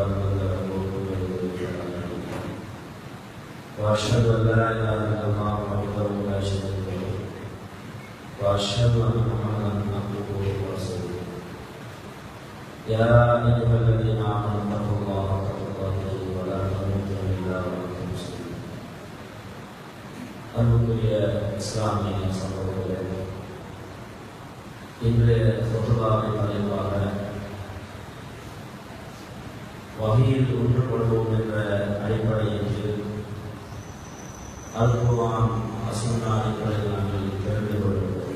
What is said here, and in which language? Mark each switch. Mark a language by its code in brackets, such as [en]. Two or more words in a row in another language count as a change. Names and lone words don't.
[ar] مضل له ومن يضلل فلا هادي له وأشهد أن لا إله إلا الله وحده لا شريك له وأشهد أن محمدا عبده ورسوله يا أيها الذين آمنوا اتقوا الله حق تقاته ولا تموتن إلا وأنتم مسلمون [ta] அன்புக்குரிய இஸ்லாமிய சகோதரர்களே, இன்றைய ஃபுத்வாவின் தலைப்பாக வஹீயில் ஒன்றுபடுவோம் என்ற அடிப்படையில் அல் குர்ஆன் சுன்னா அடிப்படையில் நாங்கள் தெரிந்து கொள்கிறோம்.